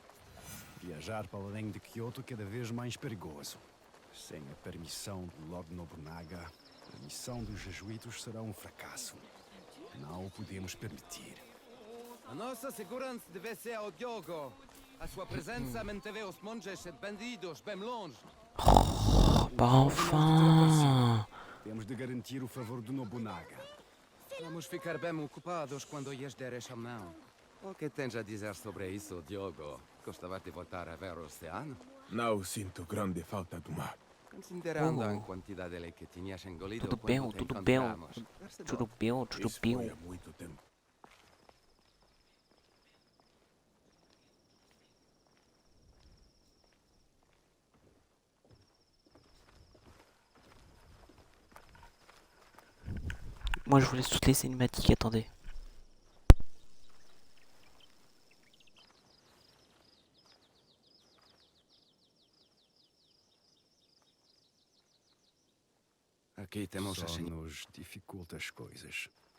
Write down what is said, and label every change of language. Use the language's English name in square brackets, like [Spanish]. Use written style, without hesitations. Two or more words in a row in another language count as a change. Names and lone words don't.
[Portuguese] Viajar para além de Kyoto é cada vez mais perigoso. Sem a permissão do Lord Nobunaga, a missão dos jesuítas será um fracasso. Não o podemos permitir. A nossa segurança deve ser ao Diogo. A sua presença manteve os monges e bandidos bem longe. [French] Oh, bah enfin! [Portuguese] Temos de garantir o favor do Nobunaga. Vamos ficar bem ocupados quando lhes deres a mão. O que tens a dizer sobre isso, Diogo? Gostavas de voltar a ver o oceano? Não sinto grande falta do mar. Considerando a quantidade de que tinhas engolido Tudo bem, quando te tudo bem, encontramos. tudo bem, tudo Isso foi bem. há muito tempo. [French] Moi, je vous laisse toutes les cinématiques, attendez. [Portuguese] Aqui temos a Só senhora. nos dificulta as coisas.